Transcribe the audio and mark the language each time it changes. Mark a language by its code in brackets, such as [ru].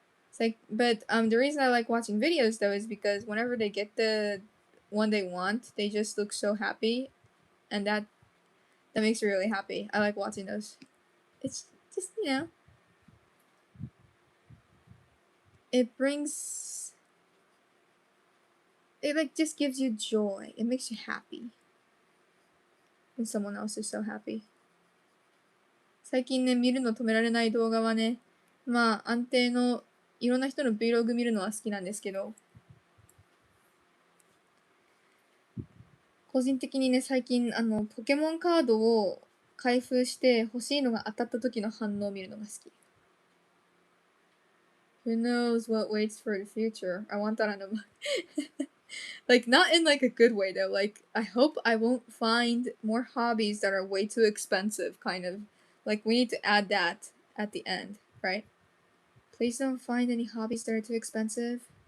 [en] It's like, but the reason I like watching videos though is because whenever they get the one they want, they just look so happy, and that makes me really happy. I like watching those. It's just, you know, it brings, it like just gives you joy. It makes you happy when someone else is so happy. [ja] 最近ね、見るの止められない動画はね、まあ安定のいろんな人の Vlog 見るのは好きなんですけど、個人的にね、最近ポケモンカードを開封して欲しいのが当たった時の反応を見るのが好き。 [en] Who knows what waits for the future? I want that on a like, not in like a good way though. Like, I hope I won't find more hobbies that are way too expensive, kind of. Like, we need to add that at the end, right? Please don't find any hobbies that are too expensive.